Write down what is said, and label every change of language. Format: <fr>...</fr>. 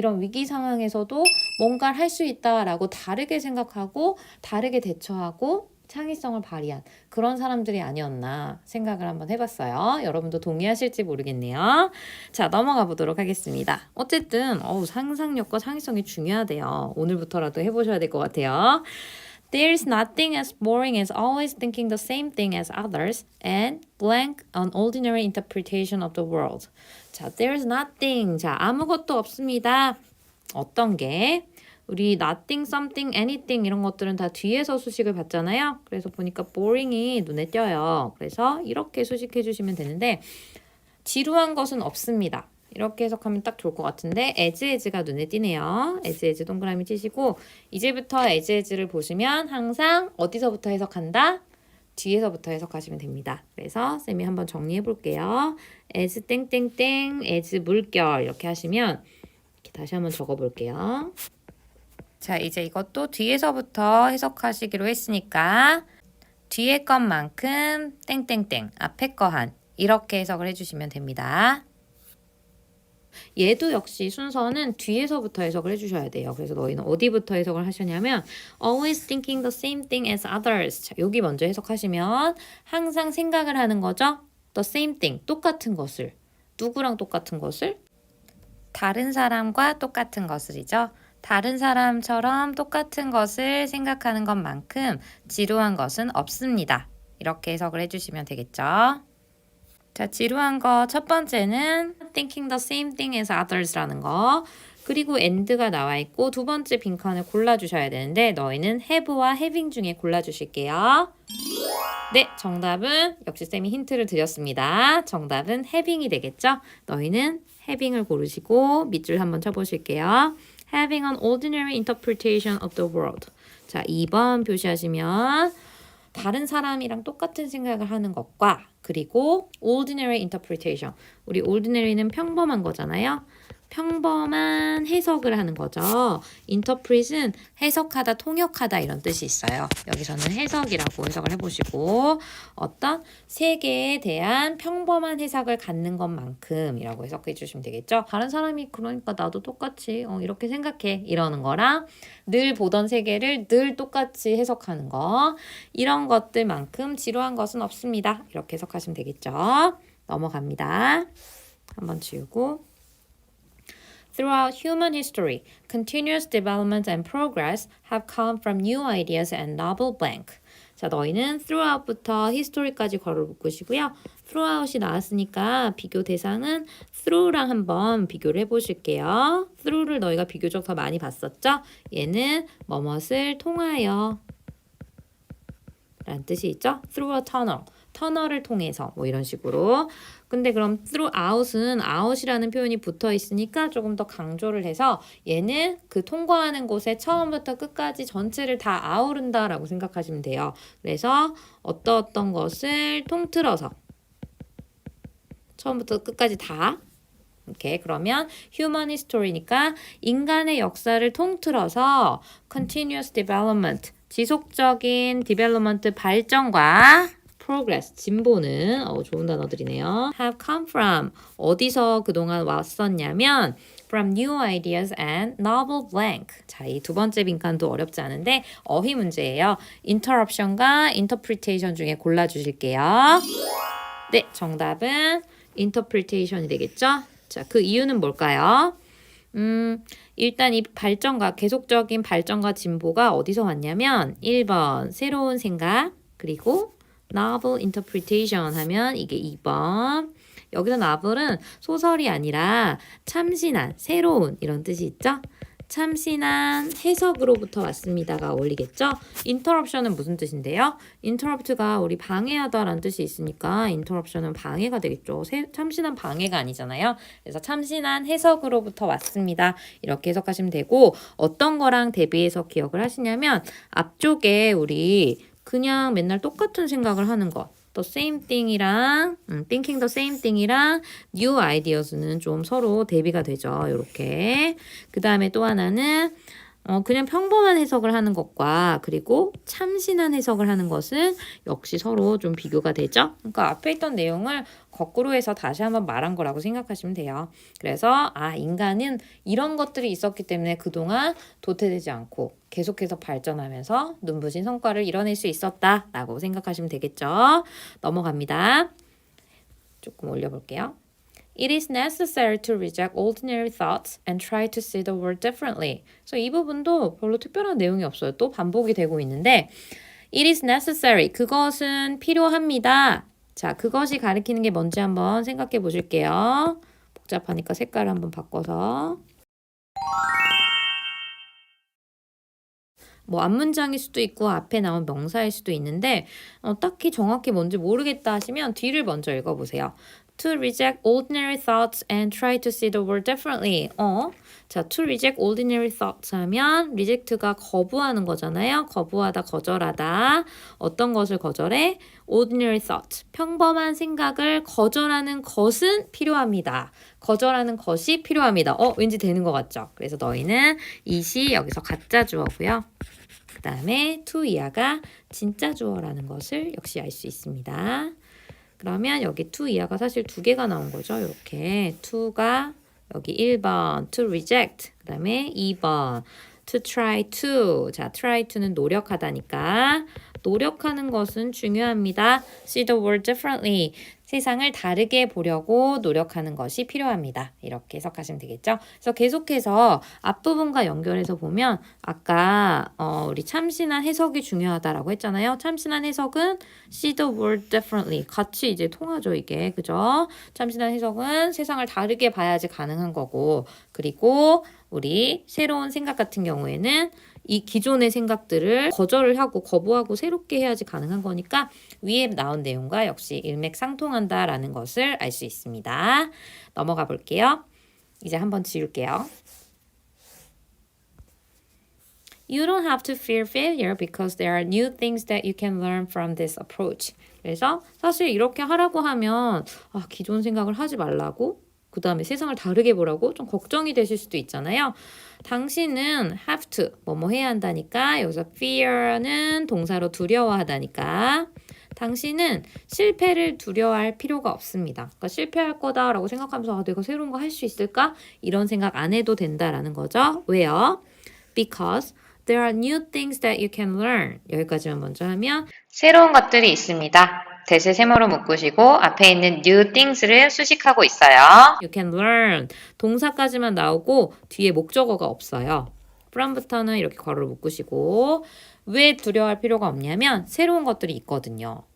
<ko>이런 위기 상황에서도 뭔가를 할 수 있다라고 다르게 생각하고 다르게 대처하고 창의성을 발휘한 그런 사람들이 아니었나 생각을 한번 해봤어요. 여러분도 동의하실지 모르겠네요. 자, 넘어가 보도록 하겠습니다. 어쨌든 상상력과 창의성이 중요하대요. 오늘부터라도 해보셔야 될 것 같아요.</ko> <en>There's nothing as boring as always thinking the same thing as others and blank an ordinary interpretation of the world.</en> <ko>자,</ko> <en>there's nothing.</en> <ko>자, 아무것도 없습니다. 어떤 게? 우리 nothing, something, anything 이런 것들은 다 뒤에서 수식을 받잖아요. 그래서 보니까 boring이 눈에 띄어요. 그래서 이렇게 수식해 주시면 되는데 지루한 것은 없습니다. 이렇게 해석하면 딱 좋을 것 같은데 as가 눈에 띄네요. as 동그라미 치시고 이제부터 as를 보시면 항상 어디서부터 해석한다? 뒤에서부터 해석하시면 됩니다. 그래서 쌤이 한번 정리해 볼게요. as 땡땡땡, as 물결 이렇게 하시면 이렇게 다시 한번 적어 볼게요. 자, 이제 이것도 뒤에서부터 해석하시기로 했으니까 뒤에 것만큼 땡땡땡, 앞에 거 한 이렇게 해석을 해주시면 됩니다. 얘도 역시 순서는 뒤에서부터 해석을 해주셔야 돼요. 그래서 너희는 어디부터 해석을 하셨냐면</ko> <en>always thinking the same thing as others.</en> <ko>자, 여기 먼저 해석하시면 항상 생각을 하는 거죠. the same thing, 똑같은 것을. 누구랑 똑같은 것을? 다른 사람과 똑같은 것을이죠. 다른 사람처럼 똑같은 것을 생각하는 것만큼 지루한 것은 없습니다. 이렇게 해석을 해주시면 되겠죠. 자, 지루한 거 첫 번째는</ko> <en>not thinking the same thing as others라는 거.</en> <ko>그리고 and가 나와 있고 두 번째 빈칸을 골라주셔야 되는데 너희는 have와 having 중에 골라주실게요. 네, 정답은 역시 쌤이 힌트를 드렸습니다. 정답은 having이 되겠죠? 너희는 having을 고르시고 밑줄 한번 쳐보실게요.</ko> <en>Having an ordinary interpretation of the world.</en> <ko>자, 2번 표시하시면 다른 사람이랑 똑같은 생각을 하는 것과 그리고 ordinary interpretation. 우리 ordinary는 평범한 거잖아요. 평범한 해석을 하는 거죠. interpret은 해석하다, 통역하다 이런 뜻이 있어요. 여기서는 해석이라고 해석을 해보시고 어떤 세계에 대한 평범한 해석을 갖는 것만큼이라고 해석해 주시면 되겠죠. 다른 사람이 그러니까 나도 똑같이 이렇게 생각해 이러는 거랑 늘 보던 세계를 늘 똑같이 해석하는 거 이런 것들만큼 지루한 것은 없습니다. 이렇게 해석하시면 되겠죠. 넘어갑니다. 한번 지우고</ko> <en>Throughout human history, continuous development and progress have come from new ideas and novel blank.</en> <ko>자, 너희는 throughout부터 history까지 괄호 묶으시고요. throughout이 나왔으니까 비교 대상은 through랑 한번 비교를 해보실게요. through를 너희가 비교적 더 많이 봤었죠? 얘는 뭐뭇을 통하여 라는 뜻이 있죠?</ko> <en>through a tunnel.</en> <ko>터널을 통해서 뭐 이런 식으로. 근데 그럼 throughout은 out이라는 표현이 붙어 있으니까 조금 더 강조를 해서 얘는 그 통과하는 곳에 처음부터 끝까지 전체를 다 아우른다라고 생각하시면 돼요. 그래서 어떤 것을 통틀어서 처음부터 끝까지 다 이렇게 그러면 human history니까 인간의 역사를 통틀어서 continuous development 지속적인 development 발전과 progress, 진보는 좋은 단어들이네요.</ko> <en>have come from</en> <ko>어디서 그동안 왔었냐면</ko> <en>from new ideas and novel blank.</en> <ko>자, 이 두 번째 빈칸도 어렵지 않은데 어휘 문제예요. interruption과 interpretation 중에 골라주실게요. 네, 정답은 interpretation이 되겠죠? 자, 그 이유는 뭘까요? 일단 이 발전과 계속적인 발전과 진보가 어디서 왔냐면 1번 새로운 생각 그리고 novel interpretation 하면 이게 2번. 여기서 novel은 소설이 아니라 참신한, 새로운 이런 뜻이 있죠? 참신한 해석으로부터 왔습니다가 어울리겠죠? interruption은 무슨 뜻인데요? interrupt가 우리 방해하다라는 뜻이 있으니까 interruption은 방해가 되겠죠. 참신한 방해가 아니잖아요. 그래서 참신한 해석으로부터 왔습니다. 이렇게 해석하시면 되고 어떤 거랑 대비해서 기억을 하시냐면 앞쪽에 우리 그냥 맨날 똑같은 생각을 하는 것.</ko> <en>the same thing이랑 thinking the same thing이랑 new ideas는</en> <ko>좀 서로 대비가 되죠. 이렇게. 그 다음에 또 하나는 그냥 평범한 해석을 하는 것과 그리고 참신한 해석을 하는 것은 역시 서로 좀 비교가 되죠. 그러니까 앞에 있던 내용을 거꾸로 해서 다시 한번 말한 거라고 생각하시면 돼요. 그래서 인간은 이런 것들이 있었기 때문에 그동안 도태되지 않고 계속해서 발전하면서 눈부신 성과를 이뤄낼 수 있었다라고 생각하시면 되겠죠. 넘어갑니다. 조금 올려볼게요.</ko> <en>It is necessary to reject ordinary thoughts and try to see the world differently.</en> <ko>그래서 이 부분도 별로 특별한 내용이 없어요. 또 반복이 되고 있는데</ko> <en>It is necessary.</en> <ko>그것은 필요합니다. 자, 그것이 가리키는 게 뭔지 한번 생각해 보실게요. 복잡하니까 색깔을 한번 바꿔서 뭐 앞문장일 수도 있고 앞에 나온 명사일 수도 있는데 딱히 정확히 뭔지 모르겠다 하시면 뒤를 먼저 읽어보세요.</ko> <en>To reject ordinary thoughts and try to see the world differently. 자, to reject ordinary thoughts 하면 reject가</en> <ko>거부하는 거잖아요. 거부하다, 거절하다. 어떤 것을 거절해? ordinary thought. 평범한 생각을 거절하는 것은 필요합니다. 거절하는 것이 필요합니다. 왠지 되는 것 같죠? 그래서 너희는 it이 여기서 가짜 주어고요. 그 다음에 to 이하가 진짜 주어라는 것을 역시 알 수 있습니다. 그러면 여기 to 이하가 사실 두 개가 나온 거죠. 이렇게 to가 여기 1번 to reject 그 다음에 2번 to try to 자 try to는 노력하다니까 노력하는 것은 중요합니다.</ko> <en>see the world differently</en> <ko>세상을 다르게 보려고 노력하는 것이 필요합니다. 이렇게 해석하시면 되겠죠? 그래서 계속해서 앞부분과 연결해서 보면 아까 우리 참신한 해석이 중요하다라고 했잖아요. 참신한 해석은</ko> <en>see the world differently.</en> <ko>같이 이제 통하죠, 이게. 그죠? 참신한 해석은 세상을 다르게 봐야지 가능한 거고, 그리고 우리 새로운 생각 같은 경우에는 이 기존의 생각들을 거절을 하고 거부하고 새롭게 해야지 가능한 거니까 위에 나온 내용과 역시 일맥상통한다라는 것을 알 수 있습니다. 넘어가 볼게요. 이제 한번 지울게요.</ko> <en>You don't have to fear failure because there are new things that you can learn from this approach.</en> <ko>그래서 사실 이렇게 하라고 하면 기존 생각을 하지 말라고 그 다음에 세상을 다르게 보라고 좀 걱정이 되실 수도 있잖아요. 당신은 have to 뭐뭐 해야 한다니까 여기서 fear는 동사로 두려워하다니까 당신은 실패를 두려워할 필요가 없습니다. 그러니까 실패할 거다라고 생각하면서 내가 새로운 거 할 수 있을까? 이런 생각 안 해도 된다라는 거죠. 왜요?</ko> <en>Because there are new things that you can learn.</en> <ko>여기까지만 먼저 하면 새로운 것들이 있습니다. 대세 세모로 묶으시고 앞에 있는 new things를 수식하고 있어요.</ko> <en>You can learn.</en> <ko>동사까지만 나오고 뒤에 목적어가 없어요. from부터는 이렇게 괄호를 묶으시고 왜 두려워할 필요가 없냐면 새로운 것들이 있거든요.</ko>